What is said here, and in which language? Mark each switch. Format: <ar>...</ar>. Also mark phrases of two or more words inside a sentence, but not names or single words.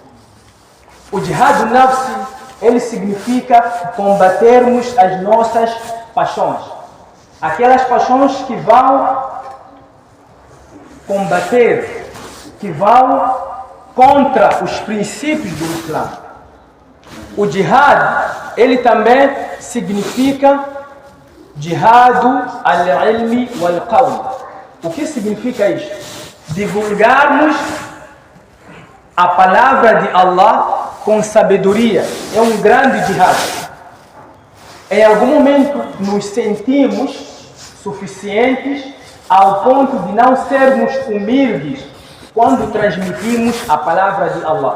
<pt>O</pt> <ar>جهاد نفسي,</ar> <pt>ele significa combatermos as nossas paixões. Aquelas paixões que vão combater, que vão contra os princípios do Islã. O jihad, ele também significa</pt> <ar>جهاد العلم والقول.</ar> <pt>O que significa isto? Divulgarmos a palavra de Allah com sabedoria. É um grande jihad. Em algum momento nos sentimos suficientes ao ponto de não sermos humildes quando transmitimos a palavra de Allah.</pt>